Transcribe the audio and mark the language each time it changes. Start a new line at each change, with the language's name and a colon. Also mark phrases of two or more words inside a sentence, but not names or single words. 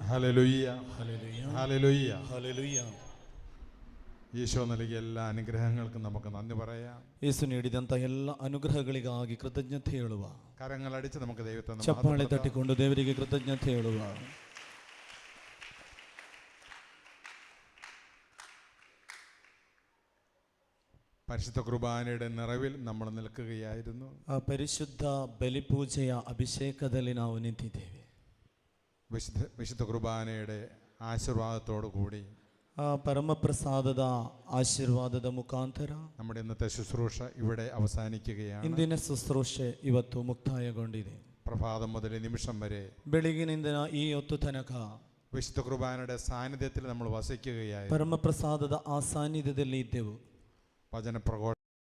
Malayalam: Hallelujah. Hallelujah. Hallelujah. Hallelujah. ഈശോ നൽകിയ എല്ലാ അനുഗ്രഹങ്ങൾക്കും നമുക്ക് നന്ദി പറയാം.
Kannada: ಯೇಸು ನೀಡಿದಂಥ ಎಲ್ಲ ಅನುಗ್ರಹಗಳಿಗಾಗಿ ಕೃತಜ್ಞತೆ ಹೇಳುವ.
Malayalam: കരങ്ങളടിച്ച് നമുക്ക് ദൈവത്തെ
Kannada: ಚಪ್ಪಾಳೆ ತಟ್ಟಿಕೊಂಡು ದೇವರಿಗೆ ಕೃತಜ್ಞತೆ ಹೇಳುವ.
Malayalam: പരിശുദ്ധ കുർബാനയുടെ നിറവിൽ നമ്മൾ നിൽക്കുകയായിരുന്നു.
Kannada: ಆ ಪರಿಶುದ್ಧ ಬಲಿಪೂಜೆಯ ಅಭಿಷೇಕದಲ್ಲಿ ನಾವು ನಿಂತಿದ್ದೇವೆ.
Malayalam: വിശുദ്ധ കുർബാനയുടെ ആശീർവാദത്തോടു കൂടി
Kannada: ಆ ಪರಮಪ್ರಸಾದದ ಆಶೀರ್ವಾದದ ಮುಖಾಂತರ
Malayalam: നമ്മുടെ ഇന്നത്തെ ശുശ്രൂഷ ഇവിടെ അവസാനിക്കുകയാണ്.
Kannada: ಇಂದಿನ ಶುಶ್ರೂಷೆ ಇವತ್ತು ಮುಕ್ತಾಯಗೊಂಡಿದೆ.
Malayalam: പ്രഭാതം മുതൽ നിമിഷം വരെ
Kannada: ಬೆಳಗಿನಿಂದ ಈ ಹೊತ್ತು ತನಕ
Malayalam: വിശുദ്ധ കുർബാനയുടെ സാന്നിധ്യത്തിൽ നമ്മൾ വസിക്കുകയായിരുന്നു.
Kannada: ಪರಮಪ್ರಸಾದದ ಆ ಸಾನ್ನಿಧ್ಯದಲ್ಲಿ ಇದ್ದೆವು.
Malayalam: വചനപ്രഘോഷ